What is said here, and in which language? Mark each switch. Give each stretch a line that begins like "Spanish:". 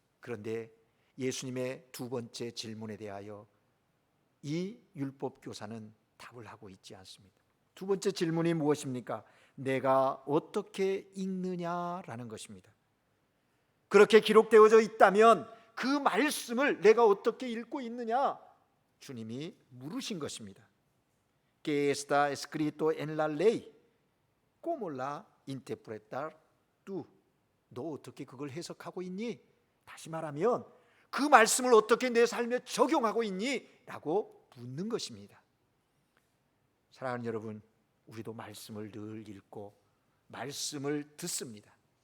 Korean: 그런데 예수님의 두 번째 질문에 대하여 이 율법 교사는 답을 하고 있지 않습니다. 두 번째 질문이 무엇입니까? 내가 어떻게 읽느냐라는 것입니다. 그렇게 기록되어져 있다면 그 말씀을 내가 어떻게 읽고 있느냐 주님이 물으신 것입니다.
Spanish: ¿Qué está escrito en la ley? ¿Cómo la interpretas tú?
Korean: 너 어떻게 그걸 해석하고 있니? 다시 말하면 그 말씀을 어떻게 내 삶에 적용하고 있니? 라고 묻는 것입니다. 사랑하는 여러분, 우리도 말씀을 늘 읽고 말씀을 듣습니다.